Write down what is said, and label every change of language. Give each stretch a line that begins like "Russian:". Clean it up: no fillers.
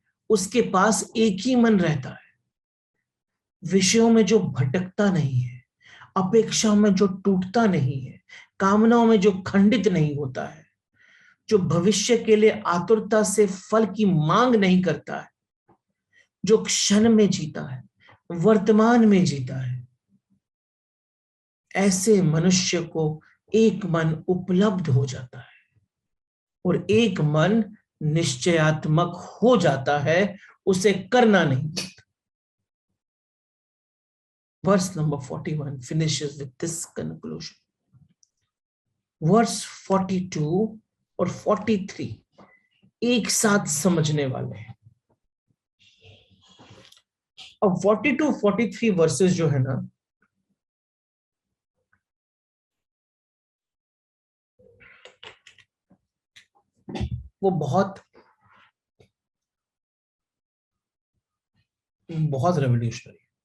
Hindi: उसके पास एक ही मन रहता है, विषयों में जो भटकता नहीं है, अपेक्षा में जो टूटता नहीं है, कामनाओं में जो खंडित नहीं होता है, जो भविष्य के लिए आतुरता से फल की मांग नहीं करता है, जो क्षण में जीता है, वर्तमान में जीता है, ऐसे मनुष्य को एक मन उपलब्ध हो जाता है, और एक मन निश्चयात्मक हो जाता है, उसे करना नहीं पड़ता।
English: Verse number 41 finishes with this conclusion.
Hindi: Verse 42 और 43 एक साथ समझने वाले हैं। अब 42 43 वर्सेस जो है ना, वो बहुत बहुत रेवोल्यूशनरी।